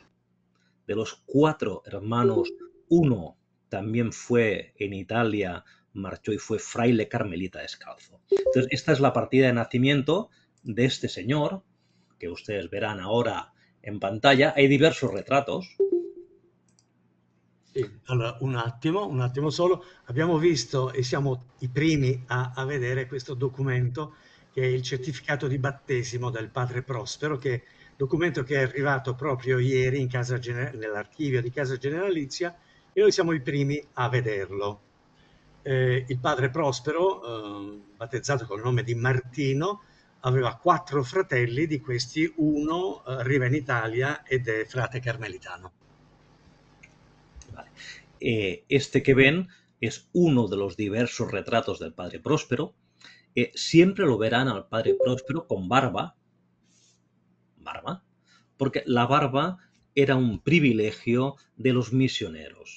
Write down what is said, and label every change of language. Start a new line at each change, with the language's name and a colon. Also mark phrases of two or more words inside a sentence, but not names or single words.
Spanish: De los 4 hermanos, uno también fue en Italia, marchó y fue fraile carmelita descalzo. Entonces, esta es la partida de nacimiento de este señor, que ustedes verán ahora en pantalla. Hay diversos retratos.
Italian: Sì, allora un attimo solo. Abbiamo visto e siamo i primi a vedere questo documento che è il certificato di battesimo del padre Prospero, che documento che è arrivato proprio ieri in nell'archivio di Casa Generalizia e noi siamo i primi a vederlo. Il padre Prospero, battezzato col nome di Martino, aveva 4 fratelli, di questi uno arriva in Italia ed è frate carmelitano.
Spanish: Vale. Este que ven es uno de los diversos retratos del padre Próspero. Siempre lo verán al padre Próspero con barba, porque la barba era un privilegio de los misioneros.